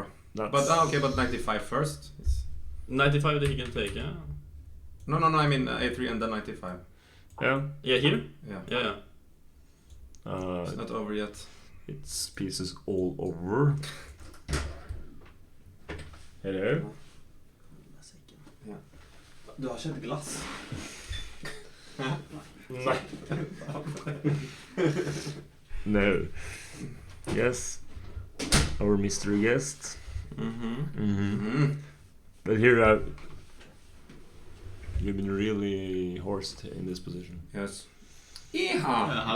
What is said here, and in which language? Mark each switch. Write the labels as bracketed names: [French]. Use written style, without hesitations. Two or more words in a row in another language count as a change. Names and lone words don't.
[English] But okay, but 95 first. 95 that he can take, yeah. No. I mean a3 and then 95. Yeah. Yeah, here. Yeah. Yeah. It's not over yet. It's pieces all over. Hello. [Norwegian] Ja. Du har ikke et glass? Nei. [English] No. Yes. Our mystery guest. But here you've been really horsed in this position. Yes. Yeah.